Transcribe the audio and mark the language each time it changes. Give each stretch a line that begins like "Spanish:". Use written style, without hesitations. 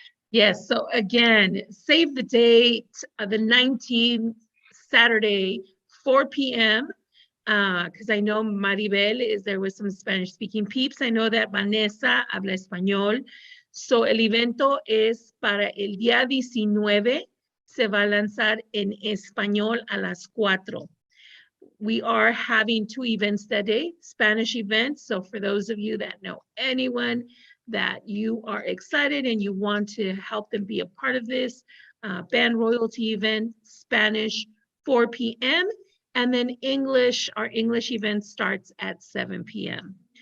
English: Yes, so again, save the date, the 19th, Saturday, 4 p.m. Because I know Maribel is there with some Spanish speaking peeps. I know that
Spanish: Vanessa habla español. So el evento es para el día 19. Se va a lanzar en español a las 4.
English: We are having 2 events that day, Spanish events. So for those of you that know anyone that you are excited and you want to help them be a part of this band royalty event, Spanish, 4 p.m. And then English, our English event starts at 7 p.m.